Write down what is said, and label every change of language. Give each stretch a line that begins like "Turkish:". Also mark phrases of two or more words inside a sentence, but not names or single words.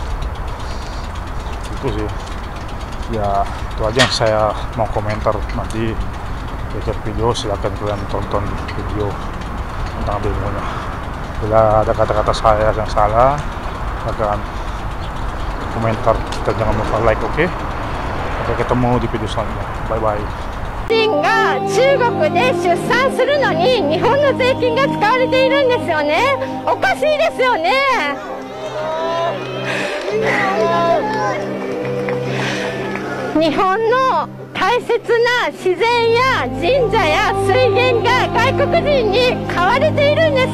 Indonesian: Itu sih ya, itu aja yang saya mau komentar. Nanti di video silahkan kalian tonton video tentang demonya. Bila ada kata-kata saya yang salah, silahkan komentar. Kita jangan lupa like, oke? Sampai ketemu di video selanjutnya.
English: Bye bye.
Japanese: が中国で出産するのに日本の税金が使われているんですよね。おかしいですよね。日本の大切な自然や神社や水源が外国人に買われているんです。